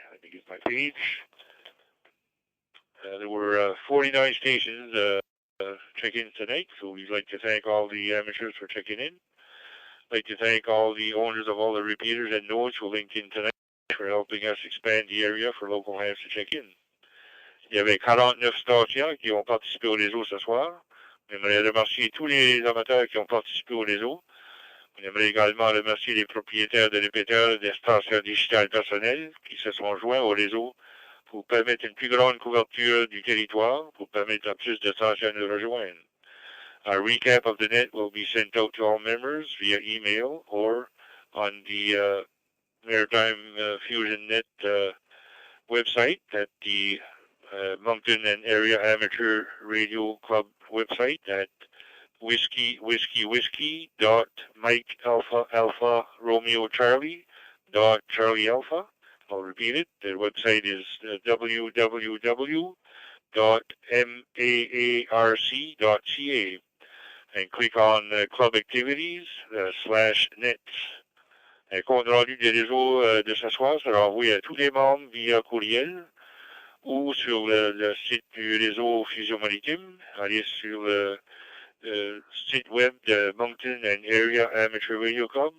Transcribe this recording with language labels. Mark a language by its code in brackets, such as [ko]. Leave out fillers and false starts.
[en] Let me get my page. There were 49 stations check-in tonight, so we'd like to thank all the amateurs for checking in. I'd like to thank all the owners of all the repeaters and nodes who linked in tonight for helping us expand the area for local hands to check in. [fr] Il y avait 49 stations qui ont participé au réseau ce soir. On aimerait remercier tous les amateurs qui ont participé au réseau. On aimerait également remercier les propriétaires de répéteurs des stations digitales personnelles qui se sont joints au réseau pour permettre une plus grande couverture du territoire, pour permettre à plus de stations de rejoindre. [en] A recap of the net will be sent out to all members via email or on the Maritime Fusion Net website at the Moncton and Area Amateur Radio Club website at whiskey.mike.alpha.romeo.charlie.charlie.alpha. I'll repeat it. The website is www.maarc.ca. And click on Club Activities /nets. [fr] Un compte rendu des réseaux de ce soir sera envoyé à tous les membres via courriel ou sur le site du réseau Fusion Maritime. Allez sur le site web de Moncton and Area Amateur Radio Club.